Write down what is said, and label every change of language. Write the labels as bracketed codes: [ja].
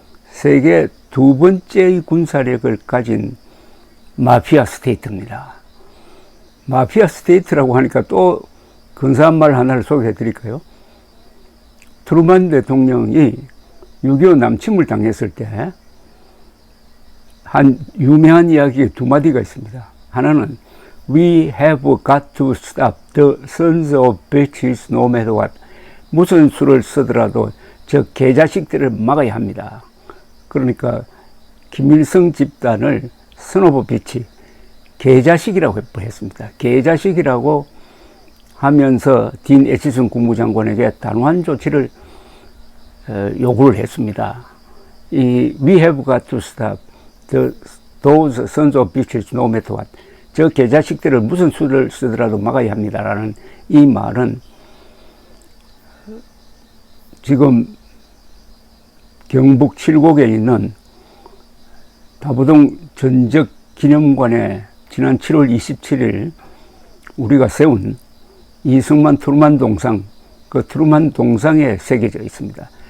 [ko] 세계 두 번째의 군사력을 가진 마피아 스테이트입니다. 마피아 스테이트라고 하니까 또 근사한 말 하나를 소개해 드릴까요? 트루만 대통령이 6.25 남침을 당했을 때 한 유명한 이야기에 두 마디가 있습니다. 하나는 [en] We have got to stop the sons of bitches no matter what. [ko] 무슨 수를 쓰더라도 저 개자식들을 막아야 합니다. 그러니까 김일성 집단을 [en] son of bitch, [ko] 개자식이라고 했습니다. 개자식이라고 하면서 딘 애치슨 국무장관에게 단호한 조치를 요구를 했습니다. [en] 이 We have got to stop those sons of bitches no matter what. [ko] 저 개자식들을 무슨 수를 쓰더라도 막아야 합니다라는 이 말은 지금 경북 칠곡에 있는 다부동 전적 기념관에 지난 7월 27일 우리가 세운 이승만 트루만 동상, 그 트루만 동상에 새겨져 있습니다.